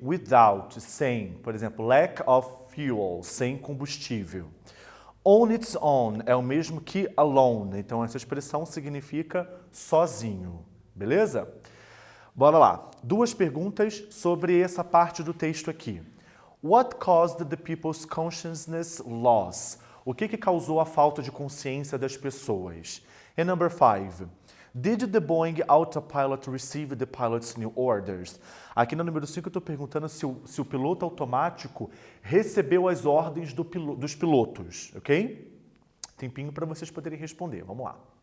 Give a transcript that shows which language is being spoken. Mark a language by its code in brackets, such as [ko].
[pt] Without, sem. Por exemplo, lack of fuel, sem combustível. On its own é o mesmo que alone, então essa expressão significa sozinho, beleza? Bora lá. Duas perguntas sobre essa parte do texto aqui. [en] What caused the people's consciousness loss? [pt] O que causou a falta de consciência das pessoas? [en] And number 5. Did the Boeing autopilot receive the pilot's new orders? [pt] Aqui no número 5 eu estou perguntando se o piloto automático recebeu as ordens dos pilotos, ok? Tempinho para vocês poderem responder. Vamos lá.